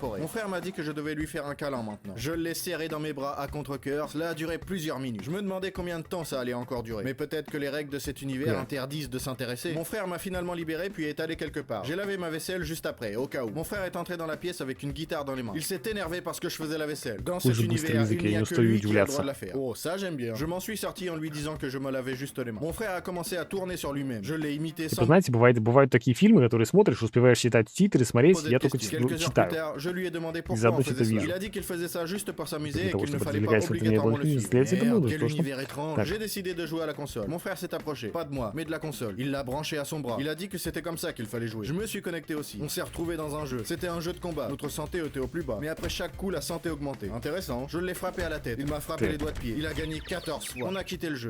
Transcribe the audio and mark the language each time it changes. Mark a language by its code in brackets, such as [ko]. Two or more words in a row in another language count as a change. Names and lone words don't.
[fr] Mon frère m'a dit que je devais lui faire un câlin maintenant. Je l'ai serré dans mes bras à contre-cœur. Cela a duré plusieurs minutes. Je me demandais combien de temps ça allait encore durer. Mais peut-être que les règles de cet univers interdisent de s'intéresser. Mon frère m'a finalement libéré puis est allé quelque part. J'ai lavé ma vaisselle juste après, au cas où. Mon frère est entré dans la pièce avec une guitare dans les mains. Il s'est énervé parce que je faisais la vaisselle. Dans cet [ru] Уже быстрый [fr] univers, [ru] язык, [fr] il [ru] я [fr] n'y [ru] не [fr] a que [ru] устаю [fr] lui qui a le [ru] удивляться. [fr] droit de la faire. Oh, ça j'aime bien. Je m'en suis sorti en lui disant que je me lavais juste les mains. Mon frère a commencé à tourner sur lui-même. Je l'ai imité [ru] Типа, [fr] sans [ru] знаете, бывают такие фильмы, которые смотришь, успеваешь читать титры, смотреть, [fr] poser [ru] я [fr] de [ru] только [fr] questions. Quelques heures plus [ru] читаю. [fr] tard, je lui ai demandé pourquoi [ru] заодно [fr] on faisait [ru] что-то [fr] cela. [ru] вижу. [fr] Il a dit qu'il faisait ça juste pour s'amuser [ru] Для [fr] et [ru] того, [fr] qu'il ne [ru] чтобы [fr] fallait pas [ru] развлекаться, это не было [fr] obligatoirement le suivre. [ru] для тебя [fr] Merde, [ru] нужно, [fr] quel [ru] потому что... [fr] univers étrange. [ru] Так. [fr] J'ai décidé de jouer à la console. Mon frère s'est approché. Pas de moi, mais de la console. Il l'a branché à son bras. Il a dit que c'était comme ça qu'il fallait jouer. Je me suis connecté aussi. On s'est retrouvés dans un jeu. C'était un jeu de combat. Notre santé était au plus bas. Mais après chaque coup, la santé augmentait. Intéressant. Je l'ai frappé à la tête. Il m'a frappé Ok. les doigts de pied. Il a gagné 14 fois. On a quitté le jeu.